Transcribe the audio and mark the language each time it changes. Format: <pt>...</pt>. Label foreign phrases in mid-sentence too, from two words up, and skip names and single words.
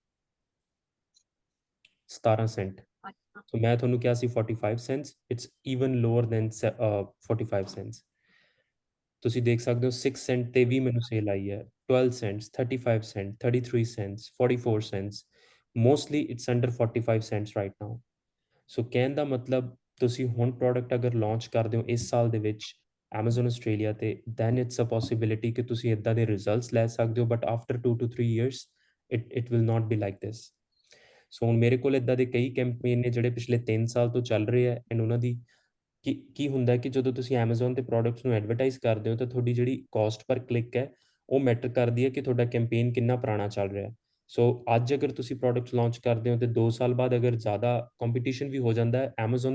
<pa>17 ਸੈਂਟ ਸੋ ਮੈਂ ਤੁਹਾਨੂੰ ਕਿਹਾ ਸੀ 45 ਸੈਂਟਸ</pa> <en>it's even lower than 45 cents</en> <pa>ਤੁਸੀਂ ਦੇਖ ਸਕਦੇ ਹੋ 6 ਸੈਂਟ ਤੇ ਵੀ ਮੈਨੂੰ ਸੇਲ ਆਈ ਹੈ 12 ਸੈਂਟਸ 35 ਸੈਂਟ 33 ਸੈਂਟਸ 44 ਸੈਂਟਸ</pa> <en>mostly it's under 45 cents right now</en> <pa>ਸੋ ਕਹਿਣ ਦਾ ਮਤਲਬ ਤੁਸੀਂ ਹੁਣ ਪ੍ਰੋਡਕਟ ਅਗਰ ਲਾਂਚ ਕਰਦੇ ਹੋ ਇਸ ਸਾਲ ਦੇ ਵਿੱਚ Amazon ਆਸਟ੍ਰੇਲੀਆ ਤੇ</pa> <en>then it's a possibility</en> <pa>ਕਿ ਤੁਸੀਂ ਇਦਾਂ ਦੇ ਰਿਜ਼ਲਟਸ ਲੈ ਸਕਦੇ ਹੋ</pa> <en>but after 2 to 3 years it will not be like this</en> <pa>ਸੋ ਹੁਣ ਮੇਰੇ ਕੋਲ ਇਦਾਂ ਦੇ ਕਈ ਕੈਂਪੇਨ ਨੇ ਜਿਹੜੇ ਪਿਛਲੇ 3 ਸਾਲ ਤੋਂ ਚੱਲ ਰਹੇ ਆ ਐਂਡ ਉਹਨਾਂ ਦੀ ਕੀ ਹੁੰਦਾ ਕਿ ਜਦੋਂ ਤੁਸੀਂ Amazon ਤੇ ਪ੍ਰੋਡਕਟਸ ਨੂੰ ਐਡਵਰਟਾਈਜ਼ ਕਰਦੇ ਹੋ ਤਾਂ ਤੁਹਾਡੀ ਜਿਹੜੀ</pa> <en>cost per click</en> <pa>ਹੈ ਉਹ ਮੈਟਰ ਕਰਦੀ ਹੈ ਕਿ ਤੁਹਾਡਾ ਕੈਂਪੇਨ ਕਿੰਨਾ ਪੁਰਾਣਾ ਚੱਲ ਰਿਹਾ ਹੈ ਸੋ ਅੱਜ ਅਗਰ ਤੁਸੀਂ ਪ੍ਰੋਡਕਟਸ ਲਾਂਚ ਕਰਦੇ ਹੋ ਤੇ 2 ਸਾਲ ਬਾਅਦ ਅਗਰ ਜ਼ਿਆਦਾ ਕੰਪੀਟੀਸ਼ਨ ਵੀ ਹੋ ਜਾਂਦਾ ਹੈ Amazon</pa>